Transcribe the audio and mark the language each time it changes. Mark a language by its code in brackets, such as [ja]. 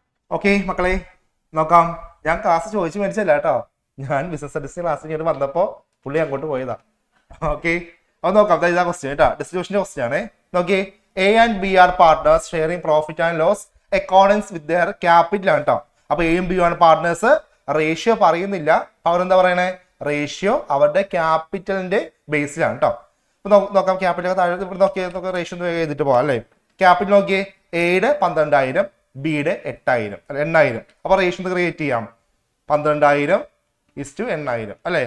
[ml] Okay മക്കളെ, നോക്കാം. ഞാൻ ക്ലാസ് ചോദിച്ചു മേടിച്ചല്ല കേട്ടോ. ഞാൻ ബിസിനസ് സ്റ്റഡീസ് ക്ലാസ് കഴിഞ്ഞിട്ട് വന്നപ്പോൾ പുള്ളി അങ്ങോട്ട് പോയതാ. ഓക്കെ, അത് നോക്കാം. ഇതാ ക്വസ്റ്റ്യൻ കേട്ടോ, ഡിസ്ട്രിബ്യൂഷന്റെ ക്വസ്റ്റ്യൻ ആണ്. നോക്കിയേ, [en] A and B are partners sharing profit and loss accordance with their capital [ml] ആണ് കേട്ടോ. അപ്പൊ എയും ബിയും ആണ് പാർട്ട്നേഴ്സ്. റേഷ്യോ പറയുന്നില്ല, അവരെന്താ പറയണേ? റേഷ്യോ അവരുടെ ക്യാപിറ്റലിന്റെ ബേസിലാണ് കേട്ടോ. അപ്പൊ നോക്കാം, ക്യാപിറ്റൽ താഴെ നോക്കിയ റേഷ്യോ എഴുതിട്ട് പോവാം അല്ലേ? ക്യാപിറ്റൽ നോക്കിയേ, എയുടെ 12,000, ബിയുടെ 8,000. അപ്പൊ റേഷ്യോ ക്രിയേറ്റ് ചെയ്യാം. 12,000:8,000 അല്ലെ?